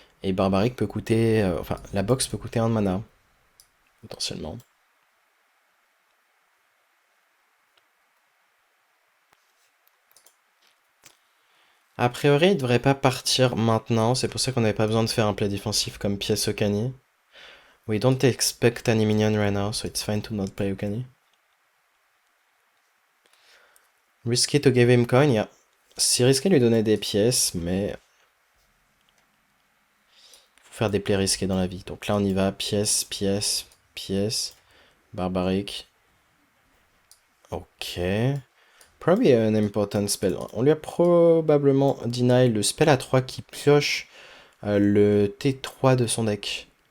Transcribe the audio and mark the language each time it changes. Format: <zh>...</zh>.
<fr>Et barbarique peut coûter... enfin, la box peut coûter 1 de mana, potentiellement. A priori, il devrait pas partir maintenant, c'est pour ça qu'on n'avait pas besoin de faire un play défensif comme pièce Okani.</fr> <en>We don't expect any minion right now, so it's fine to not play Okani. Risky to give him coin, yeah.</en> <fr>C'est risqué de lui donner des pièces, mais faut faire des plays risqués dans la vie. Donc là, on y va, pièce, pièce, pièce, barbarique. Ok.</fr> <en>Probably an important spell.</en> <fr>On lui a probablement deny le spell à 3 qui pioche le T3 de son deck.</fr>